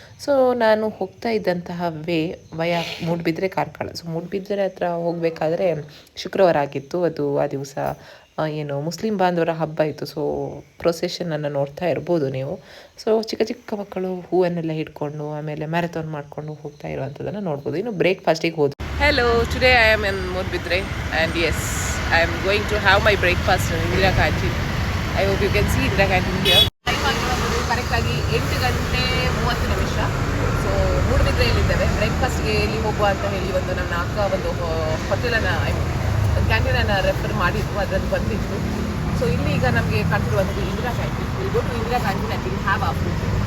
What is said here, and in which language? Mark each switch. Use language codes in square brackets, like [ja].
[kn] So ನಾನು ಹೋಗ್ತಾ ಇದ್ದಂತಹ ವಯ ಮೂಡುಬಿದ್ರೆ ಕಾರ್ಕಳ. ಸೊ ಮೂಡುಬಿದ್ರೆ ಹತ್ರ ಹೋಗಬೇಕಾದ್ರೆ ಶುಕ್ರವಾರ ಆಗಿತ್ತು. ಅದು ಆ ದಿವಸ ಏನು ಮುಸ್ಲಿಂ ಬಾಂಧವರ ಹಬ್ಬ ಇತ್ತು. ಸೊ ಪ್ರೊಸೆಷನನ್ನು ನೋಡ್ತಾ ಇರ್ಬೋದು ನೀವು. ಸೊ ಚಿಕ್ಕ ಚಿಕ್ಕ ಮಕ್ಕಳು ಹೂವನ್ನೆಲ್ಲ ಹಿಡ್ಕೊಂಡು ಆಮೇಲೆ ಮ್ಯಾರಥಾನ್ ಮಾಡಿಕೊಂಡು ಹೋಗ್ತಾ ಇರುವಂಥದ್ದನ್ನು ನೋಡ್ಬೋದು. ಇನ್ನು ಬ್ರೇಕ್ಫಾಸ್ಟಿಗೆ ಹೋದ್ವಿ. [en] Hello, today I am in Mudbidre and yes, I am going to have my breakfast in Indira Canteen. I hope you can see Indira Canteen here. [kn] Time ಆಗಿರೋದು ಕರೆಕ್ಟಾಗಿ 8 ಗಂಟೆ 30 ನಿಮಿಷ. ಸೊ ಮೂಡುಬಿದ್ರೆಯಲ್ಲಿದ್ದೇವೆ. ಬ್ರೇಕ್ಫಾಸ್ಟ್ಗೆ ಎಲ್ಲಿ ಹೋಗುವ ಅಂತ ಹೇಳಿ ಒಂದು ನನ್ನ ಅಕ್ಕ ಒಂದು ಹೋಟೆಲನ್ನು ಒಂದು ಕ್ಯಾಂಟೀನನ್ನು ರೆಫರ್ ಮಾಡಿದ್ರು, ಅದರಲ್ಲಿ ಬಂದಿತ್ತು. ಸೊ ಇಲ್ಲಿ ಈಗ ನಮಗೆ ಕಾಣ್ತಿರುವಂಥದ್ದು Indira canteen. [en] Will go to Indira canteen and we'll have our food.